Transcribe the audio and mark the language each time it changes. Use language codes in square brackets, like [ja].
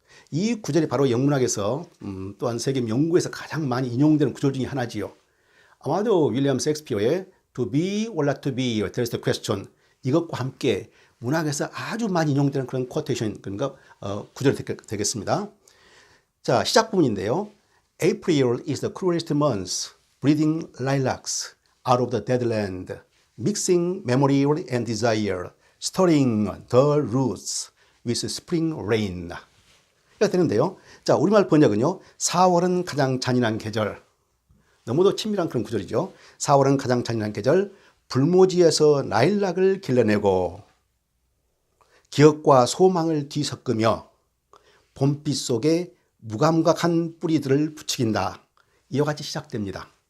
[ko] 이 구절이 바로 영문학에서 또한 세계 연구에서 가장 많이 인용되는 구절 중에 하나지요. 아마도 윌리엄 셰익스피어의 [en] To be or not to be, there's the question, [ko] 이것과 함께 문학에서 아주 많이 인용되는 그런 쿼테이션, 그러니까 구절이 되겠습니다. 자, 시작 부분인데요. [en] April is the cruelest month, breathing lilacs out of the dead land, mixing memory and desire, stirring the roots with spring rain. [ko] 이렇게 되는데요. 자, 우리말 번역은요, 4월은 가장 잔인한 계절. 너무도 친밀한 그런 구절이죠. 4월은 가장 잔인한 계절, 불모지에서 라일락을 길러내고 기억과 소망을 뒤섞으며 봄빛 속에 무감각한 뿌리들을 부추긴다. 이와 같이 시작됩니다.